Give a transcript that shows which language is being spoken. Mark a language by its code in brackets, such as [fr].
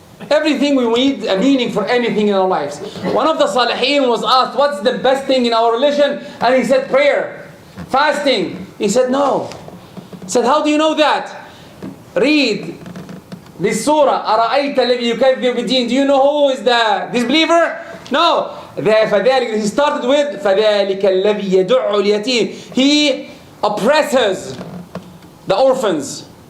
[en] Everything we need a meaning for anything in our lives. One of the Salihin was asked, what's the best thing in our religion? And he said prayer, fasting. He said no. He said, how do you know that? Read this surah, [ar] أَرَأَيْتَ الَّذِي يُكَذِّبُ بِالدِّينِ. [en] Do you know who is the disbeliever? No. He started with [ar] فَذَلِكَ الَّذِي يَدُعُّ الْيَتِيمِ. [en] He oppresses the orphans.